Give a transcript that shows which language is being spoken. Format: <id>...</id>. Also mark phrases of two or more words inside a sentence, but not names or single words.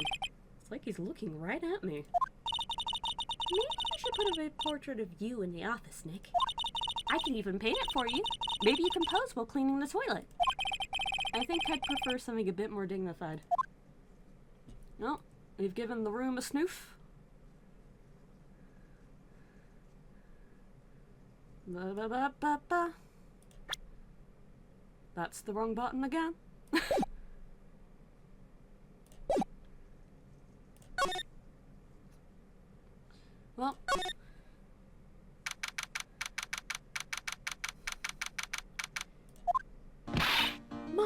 <en>It's like he's looking right at me. Maybe we should put a portrait of you in the office, Nick. I can even paint it for you. Maybe you can pose while cleaning the toilet. I think I'd prefer something a bit more dignified. Well, we've given the room a snoof. Ba-ba-ba-ba-ba. That's the wrong button again. Well. Maya!</en>